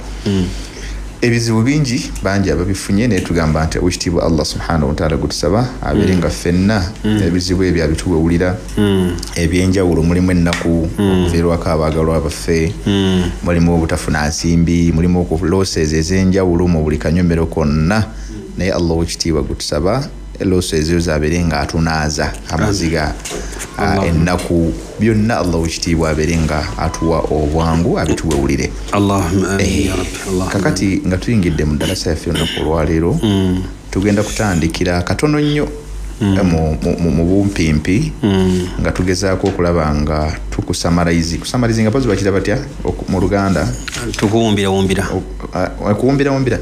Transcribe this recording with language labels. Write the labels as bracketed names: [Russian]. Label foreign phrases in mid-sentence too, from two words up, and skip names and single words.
[Ganda] Ebizibu bingi bangi ababifunye naye tugamba nti ekitiibwa Allah [Arabic] سبحانه وتعالى [Ganda] gutusaba abeere nga ffenna ebizibu ebyo abituwulira ebyenjawulo mulimu ennaku okuviirwako abaagalwa baffe mulimu obutafuna nsimbi mulimu okulooseeza ez'enjawulo mu buli kanyomero konna naye Allah w'ekitiibwa gutusaba losses ezo zabeere nga atunaaza amaziga ennaku byonna Allah w'ekitiibwa abeere nga atuwa obwangu abituwulire. [Arabic] اللهم آمين يا رب. [Ganda] Allah kakati nga tuyingidde mu ddalasa yaffe olunaku olwaleero tugenda kutandikira katono nnyo mu bumpimpi nga tugezaako okulaba nga tukusamarizi nga bazi bakira batya mu Luganda tukuwumbira kuwumbira